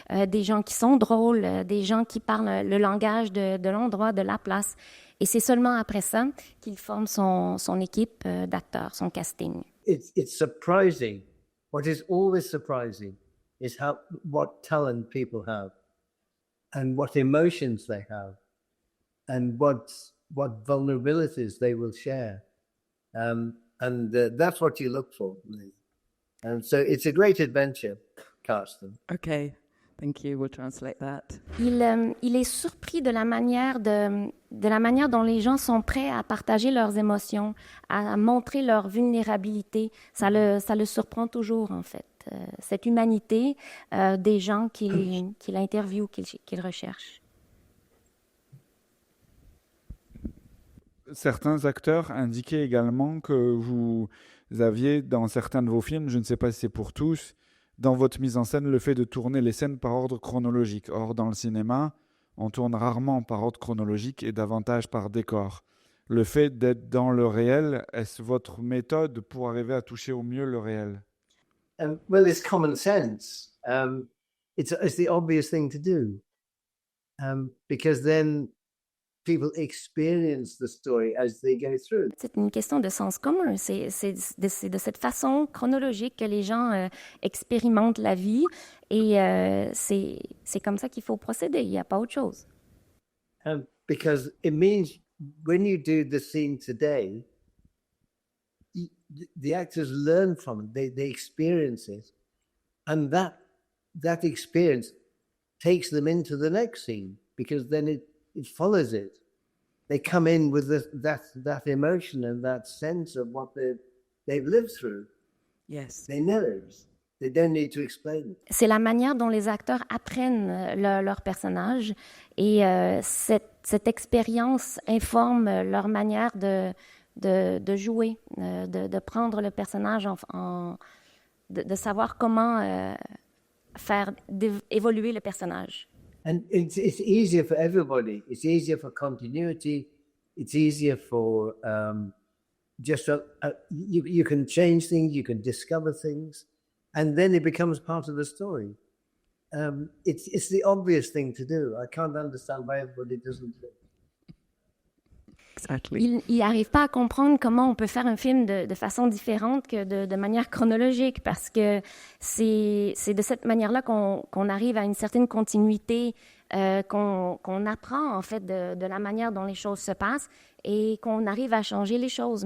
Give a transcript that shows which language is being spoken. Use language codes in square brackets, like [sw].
[fr] Des gens qui sont drôles, des gens qui parlent le langage de l'endroit, de la place. Et c'est seulement après ça qu'il forme son équipe d'acteurs, son casting. [en] It's surprising. What is always surprising is what talent people have, and what emotions they have, and what vulnerabilities they will share. And that's what you look for. And so it's a great adventure, Carsten. Okay, thank you. We'll translate that. [fr] Il est surpris de la manière dont les gens sont prêts à partager leurs émotions, à montrer leur vulnérabilité. Ça le surprend toujours, en fait. Cette humanité des gens qu'il interviewe, qu'il recherche. Certains acteurs indiquaient également que vous aviez dans certains de vos films, je ne sais pas si c'est pour tous, dans votre mise en scène, le fait de tourner les scènes par ordre chronologique. Or, dans le cinéma, on tourne rarement par ordre chronologique et davantage par décor. Le fait d'être dans le réel, est-ce votre méthode pour arriver à toucher au mieux le réel? [en] Well, it's common sense. It's the obvious thing to do. Because then people experience the story as they go through. [fr] C'est une question de sens commun. C'est de cette façon chronologique que les gens expérimentent la vie et c'est comme ça qu'il faut procéder. Il n'y a pas autre chose. [en] Because it means when you do the scene today, the actors learn from it, they experience it, and that experience takes them into the next scene. because then it follows it. They come in with that emotion and that sense of what they've lived through. Yes. They know it. They don't need to explain it. [fr] C'est la manière dont les acteurs apprennent leur personnage et cette expérience informe leur manière de jouer, de prendre le personnage, de savoir comment faire évoluer le personnage. [en] And it's easier for everybody. It's easier for continuity. It's easier for you can change things, you can discover things, and then it becomes part of the story. It's the obvious thing to do. I can't understand why everybody doesn't do it. Exactly. [fr] Il n'arrive pas à comprendre comment on peut faire un film de façon différente que de manière chronologique, parce que c'est de cette manière-là qu'on arrive à une certaine continuité, qu'on apprend en fait de la manière dont les choses se passent et qu'on arrive à changer les choses.